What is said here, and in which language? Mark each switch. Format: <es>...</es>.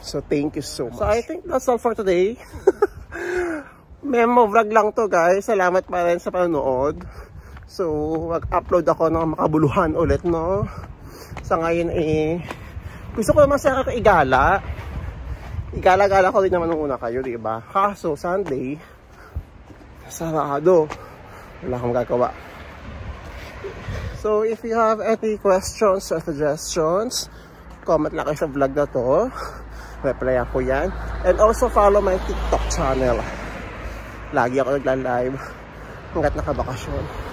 <en>So thank you so much. So I think that's all for today.</en> <tl>Memo vlog lang to, guys. Salamat pa rin sa panonood. So mag-upload ako ng makabuluhan ulit, no? Sa ngayon gusto ko naman sa igala. Igala-gala ko rin naman nung una kayo, diba? Kaso Sunday, sarado. Wala akong gagawa.</tl> <en>So if you have any questions or suggestions, comment</en> <tl>lang kayo sa vlog na to. Replyan ko yan.</tl> <en>And also follow my TikTok channel.</en> <tl>Lagi ako nagla-live hanggat nakabakasyon.</tl>